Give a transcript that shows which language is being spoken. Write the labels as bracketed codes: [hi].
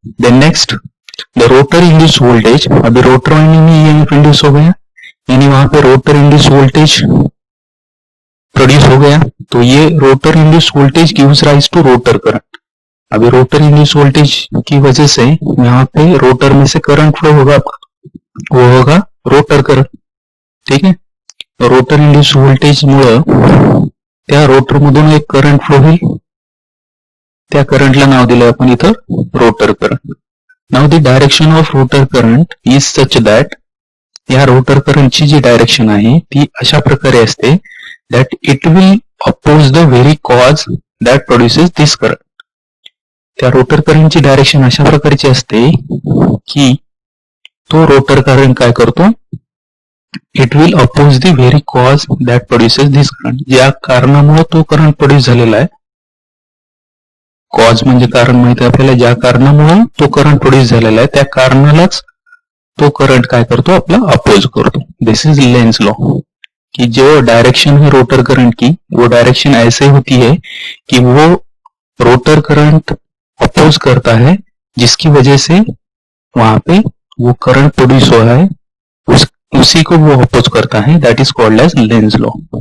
[en] Then next the rotor induce voltage. [hi] अभी rotor winding में EMF induce हो गया, यानी वहां पे रोटर इंड्यूस वोल्टेज प्रोड्यूस हो गया, तो ये rotor induce voltage [en] Gives rise to rotor current. [hi] अभी रोटर इंड्यूस वोल्टेज की वजह से यहाँ पे रोटर में से करंट फ्लो होगा, वो होगा रोटर करंट। [mr] ठीक है, रोटर इंड्यूस वोल्टेज मुळे त्या रोटर मधून एक करंट फ्लो होईल, त्या करंटला नाव दिलं आपण इथं rotor current. [en] now the direction of rotor current is such that, [mr] या रोटर करंटची जी डायरेक्शन आहे ती अशा प्रकारे असते [en] That it will oppose the very cause that produces this current. [mr] त्या रोटर करंटची डायरेक्शन अशा प्रकारची असते की तो रोटर करंट काय करतो, [en] It will oppose the very cause that produces this current. [mr] ज्या कारणामुळे तो करंट प्रोड्यूस झालेला आहे, कॉज म्हणजे कारण माहिती आहे आपल्याला, ज्या कारणामुळे तो करंट प्रोड्यूस झालेला आहे त्या कारणालाच तो करंट काय करतो, आपला अपोज करतो। [en] this is Lenz law [hi] कि जो डायरेक्शन है रोटर करंट की, वो डायरेक्शन ऐसे होती है कि वो रोटर करंट अपोज करता है, जिसकी वजह से वहां पे वो करंट प्रोड्यूस हो रहा है उसी को वो अपोज करता है, [en] That is called as Lenz law.